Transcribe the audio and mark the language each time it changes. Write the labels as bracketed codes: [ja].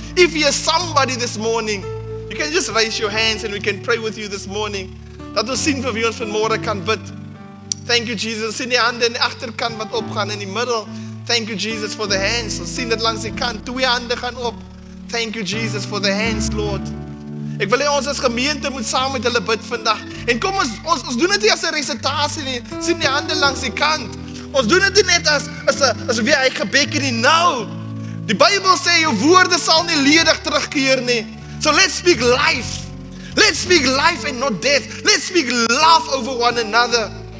[en] If you're somebody this morning, you can just raise your hands and we can pray with you this morning. [af] Dat ons sien vir wie ons vanmôre kan bid. [en] Thank you, Jesus. [af] Sien die hande in die agterkant wat opgaan in die middel. [en] Thank you, Jesus, for the hands. [af] Ons sien dit langs die kant. 2 hande gaan op. [en] Thank you, Jesus, for the hands, Lord. [af] Ek wil hê ons as gemeente moet saam met hulle bid vandag. En kom ons doen dit nie as 'n resitasie nie. Sien die hande langs die kant. Ons doen dit nie net as wie hy gebed nie. Nou. Die Bybel sê jou woorde sal nie ledig terugkeer nie. [en] So let's speak life. Let's speak life and not death. Let's speak love over one another.